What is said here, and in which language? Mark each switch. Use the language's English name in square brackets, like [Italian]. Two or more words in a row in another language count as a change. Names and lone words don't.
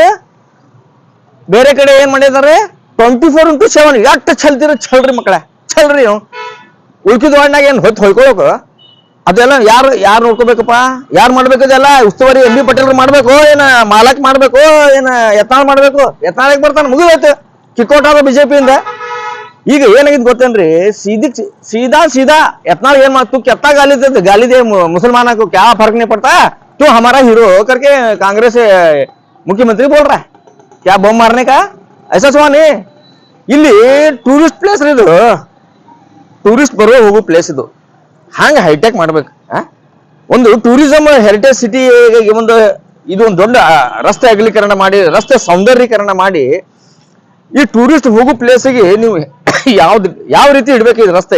[Kannada] ಬೇರೆ ಕಡೆ ಏನ್ ಮಾಡಿದಾರೆ 24/7 ಎಷ್ಟು ಛಲ್ರಿ ಮಕ್ಕಳ ಛಲ್ರಿ. ಉಳ್ಕಿದ ವಾರ್ಡ್ನಾಗ ಏನ್ ಹೊಯ್ಕೊಳಕ ಅದೆಲ್ಲ ಯಾರು ನೋಡ್ಕೋಬೇಕಪ್ಪ? ಯಾರು ಮಾಡ್ಬೇಕು? ಇದೆಲ್ಲ ಉಸ್ತುವಾರಿ ಎಂ ಬಿ ಪಾಟೀಲ್ ಮಾಡ್ಬೇಕು, ಏನ ಮಾಲಕ್ ಮಾಡ್ಬೇಕು, ಏನ ಯತ್ನಾಳ್ ಮಾಡ್ಬೇಕು? ಯತ್ನಾಳಕ್ ಬರ್ತಾನೆ, ಮುಗಿದೋಯ್ತು, ಕಿಕ್ಔಟ್ ಆದ ಬಿಜೆಪಿಯಿಂದ. ಈಗ ಏನಾಗಿದ್ ಗೊತ್ತೇನ್ರಿ? [Hindi] सीधा यत्नाल ಏನ್ तू क्या गाली दे मुसलमाना को, क्या फर्क नहीं पड़ता, तू हमारा हीरो करके कांग्रेस मुख्यमंत्री बोल रहा है, क्या बम मारने का? ऐसा सवाल नहीं. [Kannada] ಇಲ್ಲಿ [English] tourist place [Kannada] ಇದು, ಟೂರಿಸ್ಟ್ ಬರೋ ಹೋಗೋ ಪ್ಲೇಸ್ ಇದು. ಹಂಗೆ ಹೈಟೆಕ್ ಮಾಡ್ಬೇಕು. ಒಂದು [English] tourism heritage city [Kannada] ಒಂದು ಇದು ಒಂದು ದೊಡ್ಡ ರಸ್ತೆ ಅಗಲೀಕರಣ ಮಾಡಿ, ರಸ್ತೆ ಸೌಂದರ್ಯೀಕರಣ ಮಾಡಿ, ಈ ಟೂರಿಸ್ಟ್ ಹೋಗೋ ಪ್ಲೇಸಿಗೆ ನೀವು ಯಾವ ರೀತಿ ಇಡ್ಬೇಕು ಇದು ರಸ್ತೆ?